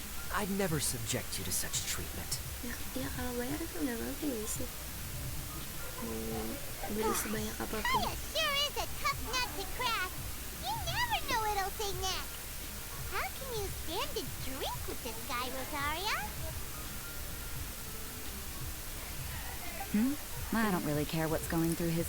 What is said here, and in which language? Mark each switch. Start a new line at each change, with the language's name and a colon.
English: I'd never subject you to such treatment.
Indonesian: Ya kalau bayar itu nggak apa-apa ya sih. Mau beli sebanyak apapun.
English: Kaya sure is a tough nut to crack. You never know what he'll say next. How can you stand to drink with this guy, Rosaria? I don't really care what's going through his